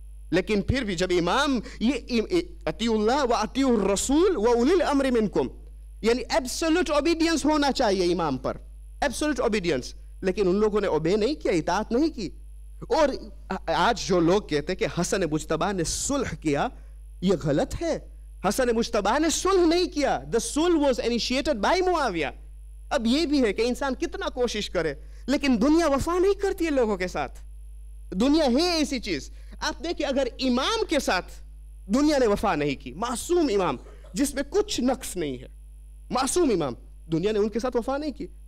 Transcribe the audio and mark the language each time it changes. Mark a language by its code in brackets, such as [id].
[ur] لیکن پھر بھی جب امام یہ [ar] اطیعوا اللہ و اطیعوا الرسول و اولی الامر منکم, [ur] یعنی [en] absolute obedience [ur] ہونا چاہیے امام پر, ایبسولوٹ اوبیڈینس, لیکن ان لوگوں نے اوبے نہیں کیا, اطاعت نہیں کی. اور آج جو لوگ کہتے ہیں کہ حسن مجتبیٰ نے صلح کیا، یہ غلط ہے. حسن مجتبیٰ نے صلح نہیں کیا. [en] The sulh was initiated by Muawiyah. [ur] اب یہ بھی ہے کہ انسان کتنا کوشش کرے لیکن دنیا وفا نہیں کرتی ہے لوگوں کے ساتھ. دنیا ہے ایسی چیز. آپ دیکھیں اگر امام کے ساتھ دنیا نے وفا نہیں کی، معصوم امام جس میں کچھ نقص نہیں ہے، معصوم امام، دنیا نے ان کے ساتھ وفا نہیں کی.